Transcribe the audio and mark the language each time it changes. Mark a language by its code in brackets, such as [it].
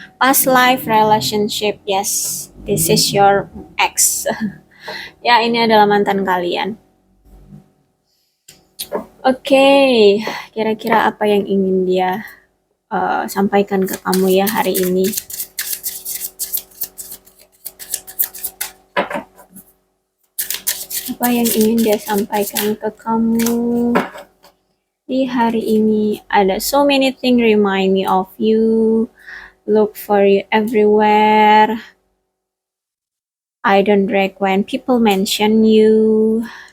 [en] Past life relationship, yes. This is your ex. [id] Ya, ini adalah mantan kalian. Oke, kira-kira apa yang ingin dia sampaikan ke kamu ya hari ini? Apa yang ingin dia sampaikan ke kamu di hari ini? [en] Ada so many things remind me of you, look for you everywhere. I don't like when people mention you.